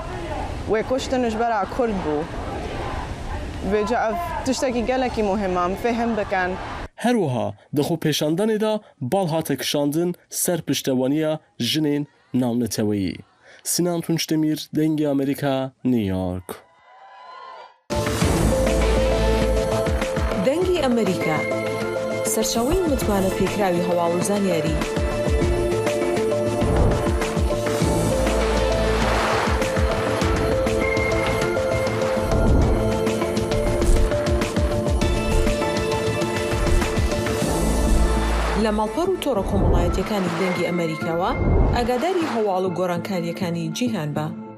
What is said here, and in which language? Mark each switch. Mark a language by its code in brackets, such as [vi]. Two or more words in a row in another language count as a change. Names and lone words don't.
[ku] Wê kuştin ji bera Kurd bû. Vêca ev tiştekî gelekî muhim em fêhm bikin. Her wiha di xwepêşandanê de bal hate kişandin ser piştevaniya jinên navneteweyî. Sinan Tunçdemir, Dengê Amerîka, New York. [ckb] دەنگی ئەمریکا سەرچاوەی متمانە پێکراوی هەواڵ و زانیاری لە ماڵپەڕ و تۆڕە کۆمەڵایەتیەکانی دەنگی ئەمریکاوە ئاگاداری هەواڵ و گۆڕانکاریەکانی جیهان بە.